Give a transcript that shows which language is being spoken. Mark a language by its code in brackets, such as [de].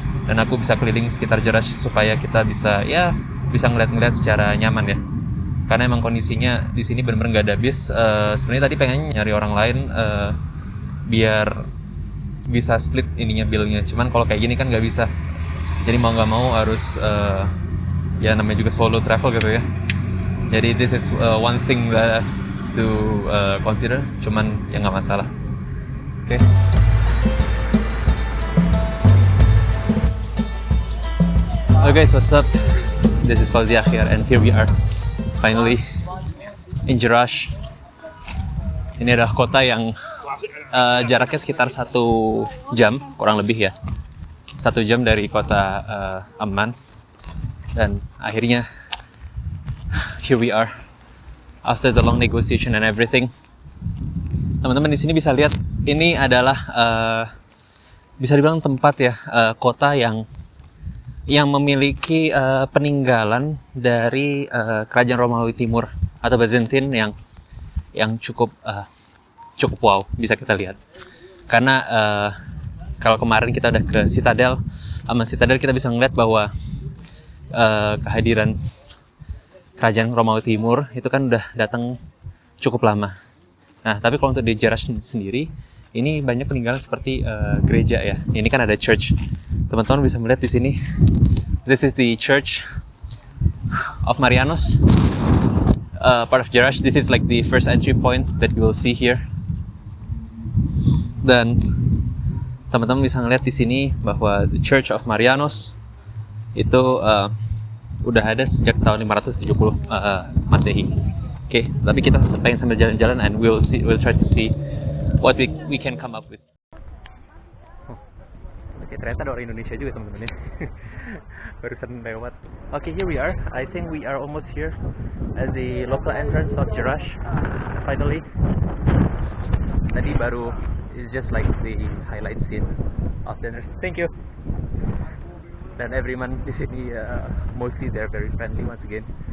[id] Dan aku bisa keliling sekitar Jerash supaya kita bisa ngeliat-ngeliat secara nyaman ya. Karena emang kondisinya di sini benar-benar nggak ada bis. Sebenarnya tadi pengen nyari orang lain biar bisa split ininya billnya. Cuman kalau kayak gini kan nggak bisa. Jadi mau nggak mau harus ya namanya juga solo travel gitu ya. Jadi [en] this is one thing that I have to consider. Cuman ya nggak masalah. Oke. Hello guys, what's up? This is Fauzi Akhir and here we are finally in Jerash. [id] Ini adalah kota yang jaraknya sekitar 1 jam kurang lebih ya. 1 jam dari kota Amman. Dan akhirnya [en] here we are after the long negotiation and everything. [id] Teman-teman di sini bisa lihat ini adalah bisa dibilang tempat ya, kota yang memiliki peninggalan dari kerajaan Romawi Timur atau Byzantine yang cukup wow bisa kita lihat. Karena kalau kemarin kita udah ke Citadel, Amman Citadel, kita bisa ngeliat bahwa kehadiran kerajaan Romawi Timur itu kan udah datang cukup lama. Nah, tapi kalau untuk di Jerash sendiri, ini banyak peninggalan seperti gereja ya. Ini kan ada church. Teman-teman bisa melihat di sini. [en] This is the Church of Marianos, part of Jerash. This is like the first entry point that you will see here. [id] Dan teman-teman bisa ngeliat di sini bahwa the Church of Marianos itu udah ada sejak tahun 570 Masehi. Oke, tapi kita pengen sambil jalan-jalan [en] and we'll try to see what we can come up with. [id] Oke, ternyata ada orang Indonesia juga teman-teman ya. Barusan lewat. Oke, [en] here we are. I think we are almost here at the local entrance of Jerash. Finally. [id] Tadi baru [en] is just like the highlight scene of the entrance. Thank you. [id] Dan [en] everyone [id] di sini [en] mostly they're very friendly once again.